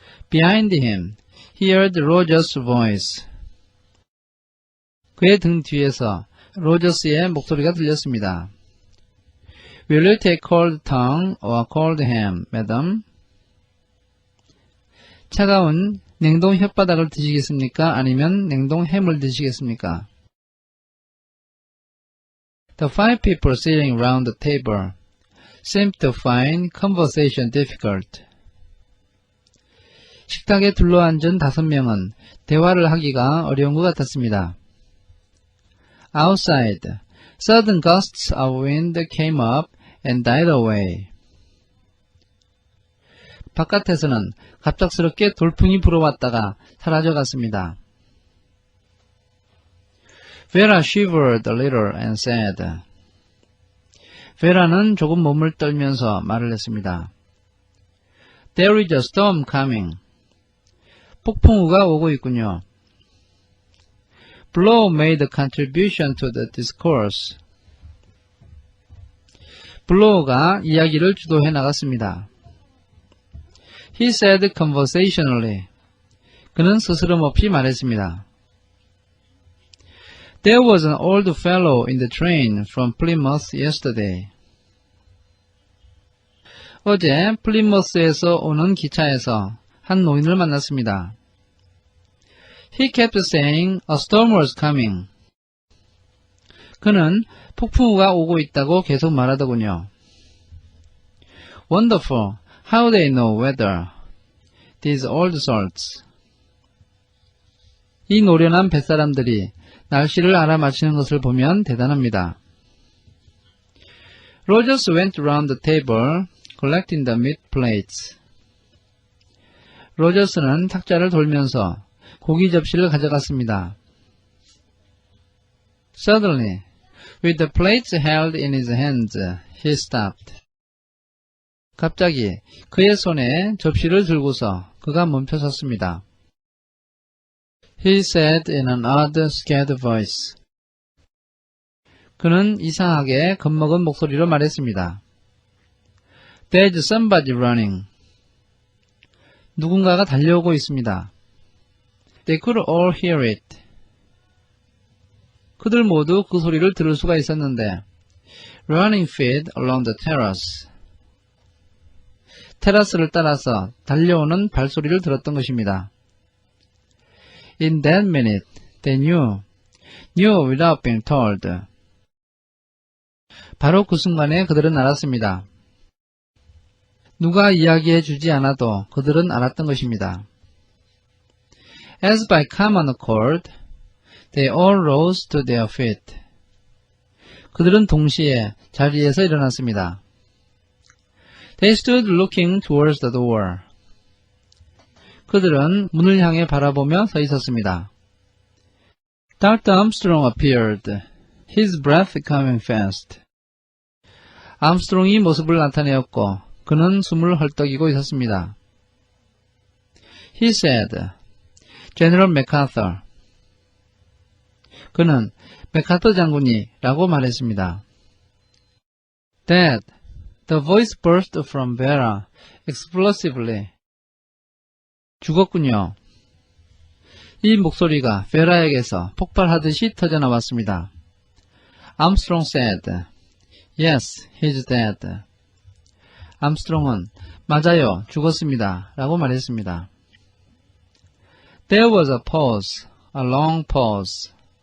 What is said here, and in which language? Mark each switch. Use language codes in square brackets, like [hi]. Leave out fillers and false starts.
[en] Behind him, he heard Roger's voice. [ko] 그의 등 뒤에서 로저스의 목소리가 들렸습니다. [en] Will you take cold tongue or cold ham, madam? [ko] 차가운 냉동 혓바닥을 드시겠습니까? 아니면 냉동 햄을 드시겠습니까? [en] The five people sitting round the table seemed to find conversation difficult. [ko] 식탁에 둘러앉은 5명은 대화를 하기가 어려운 것 같았습니다. [en] Outside, sudden gusts of wind came up and died away. [ko] 바깥에서는 갑작스럽게 돌풍이 불어왔다가 사라져갔습니다. [en] Vera shivered a little and said. [ko] 베라는 조금 몸을 떨면서 말을 했습니다. [en] There is a storm coming. [ko] 폭풍우가 오고 있군요. Blow made a contribution to the discourse. 블로우가 이야기를 주도해 나갔습니다. [en] He said conversationally. [ko] 그는 스스럼 없이 말했습니다. [en] There was an old fellow in the train from Plymouth yesterday. [ko] 어제 플리머스에서 오는 기차에서 한 노인을 만났습니다. [en] He kept saying a storm was coming. [ko] 그는 폭풍우가 오고 있다고 계속 말하더군요. [en] Wonderful. How they know weather. These old salts. [ko] 이 노련한 뱃사람들이 날씨를 알아맞히는 것을 보면 대단합니다. [en] Rogers went around the table, collecting the meat plates. [ko] 로저스는 탁자를 돌면서 고기 접시를 가져갔습니다. [en] Suddenly, with the plates held in his hands, he stopped. [ko] 갑자기 그의 손에 접시를 들고서 그가 멈춰섰습니다. [en] He said in an odd, scared voice. [ko] 그는 이상하게 겁먹은 목소리로 말했습니다. [en] There's somebody running. [ko] 누군가가 달려오고 있습니다. [en] They could all hear it. [ko] 그들 모두 그 소리를 들을 수가 있었는데 [en] running feet along the terrace. [ko] 테라스를 따라서 달려오는 발소리를 들었던 것입니다. [en] In that minute, they knew without being told. [ko] 바로 그 순간에 그들은 알았습니다. 누가 이야기해 주지 않아도 그들은 알았던 것입니다. [en] As by common accord, they all rose to their feet. [ko] 그들은 동시에 자리에서 일어났습니다. [en] They stood looking towards the door. [ko] 그들은 문을 향해 바라보며 서 있었습니다. [en] Dr. Armstrong appeared, his breath coming fast. [ko] 암스트롱이 모습을 나타내었고 그는 숨을 헐떡이고 있었습니다. [en] He said, General MacArthur. [ko] 그는 맥카터 장군이 라고 말했습니다. [en] Dad, the voice burst from Vera, explosively. [ko] 죽었군요. 이 목소리가 베라에게서 폭발하듯이 터져나왔습니다. [en] Armstrong said, Yes, he's dead. [ko] 암스트롱은 맞아요, 죽었습니다. 라고 말했습니다. [en] There was a pause, a long pause.